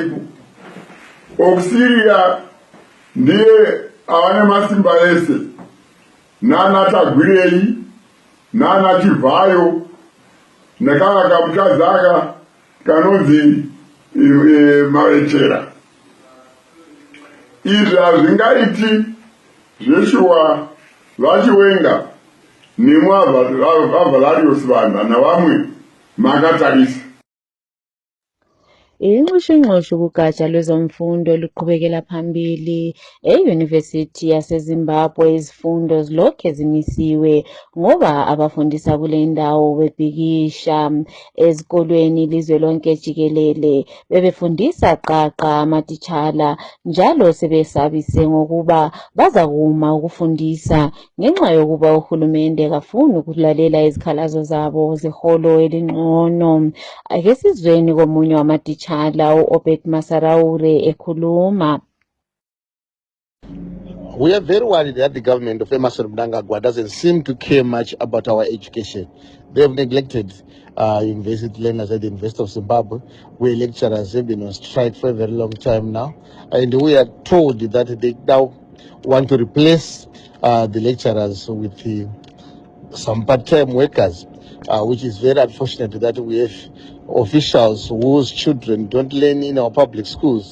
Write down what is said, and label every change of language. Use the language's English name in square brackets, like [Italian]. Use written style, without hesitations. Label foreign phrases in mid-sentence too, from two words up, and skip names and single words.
[Shona] okusiriya ndiye avane masimba ese nana Tagwirei nana Chivhayo nekaka kamukazaka kanonzi Mavechera. Izvi hazvingaiti zveshuwa vaChiwenga nemwe vaValerius Banda navamwe makatarisa. [North Ndebele] Inxushunxushu kugatsha lwezomfundo luqhubekela phambili eYunivesithi yaseZimbabwe. Izifundo zilokhe zimisiwe ngoba abafundisa kule ndawo bebhikisha. Ezikolweni ilizwe lonke jikelele bebefundisa qaqa amatitshala njalo sebesabise ngokuba bazakuma ukufundisa ngenxa yokuba uhulumende kafuni ukulalela izikhalazo zabo zeholo elingcono. Ake sizweni komunye wamatitshala u-Obed Masaraure ekhuluma. [English] We are very worried that the government of Emmerson Mnangagwa doesn't seem to care much about our education. They have neglected university learners at the University of Zimbabwe, where lecturers have been on strike for a very long time now. And we are told that they now want to replace the lecturers with some part-time workers, which is very unfortunate that we have officials whose children don't learn in our public schools.